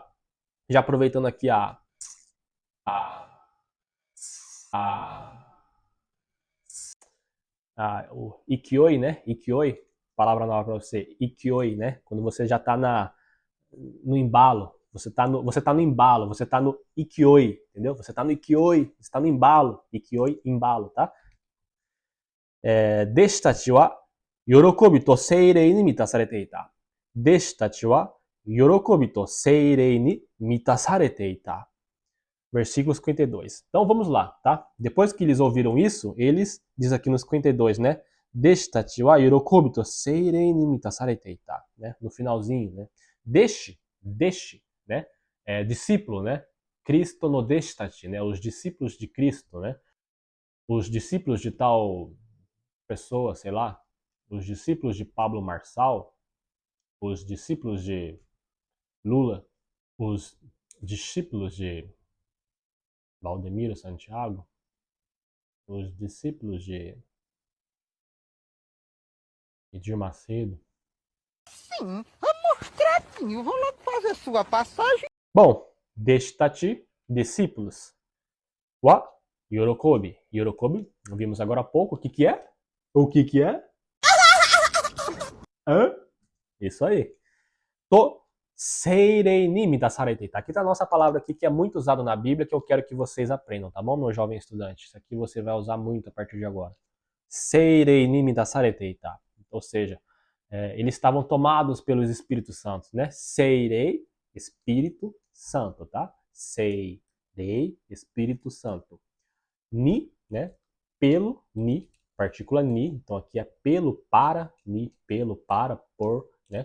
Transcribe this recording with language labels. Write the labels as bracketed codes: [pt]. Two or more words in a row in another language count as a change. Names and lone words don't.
[pt] Já aproveitando aqui o ikioi, né? Ikioi, palavra nova para você. Ikioi, né? Quando você já tá no embalo. Você tá no embalo, você tá no ikioi, entendeu? Você tá no ikioi, você tá no embalo. Ikioi, embalo, tá? [ja] 弟子たちは喜びと聖霊に満たされていた. 弟子たちは喜びと聖霊に満たされていた. [pt] Versículo 52. Então vamos lá, tá? Depois que eles ouviram isso, eles, diz aqui no 52, né? [ja] 弟子たちは喜びと聖霊に満たされていた, [pt] né? No finalzinho, né? Deshi, né? Discípulo, né? Cristo [ja] の弟子たち, [pt] né? Os discípulos de Cristo, né? Os discípulos de tal pessoa, sei lá, os discípulos de Pablo Marçal, os discípulos de Lula, os discípulos de Valdemiro Santiago, os discípulos de Edir Macedo. Sim, amostradinho, vou logo fazer sua passagem. Bom, destati, discípulos. [ja] は、喜び. Yorokobi, [pt] vimos agora há pouco. O que é? O que é? Hã? Isso aí. [ja] と聖霊に満たされていた. [pt] Aqui tá a nossa palavra aqui que é muito usada na Bíblia, que eu quero que vocês aprendam, tá bom, meu jovem estudante? Isso aqui você vai usar muito a partir de agora. [ja] 聖霊に満たされていた. [pt] Ou seja, eles estavam tomados pelos Espíritos Santos, né? Seirei, Espírito Santo, tá? Seirei, Espírito Santo. Ni, né? Pelo, ni, partícula ni. Então aqui é pelo, para, ni, pelo, para, por, né?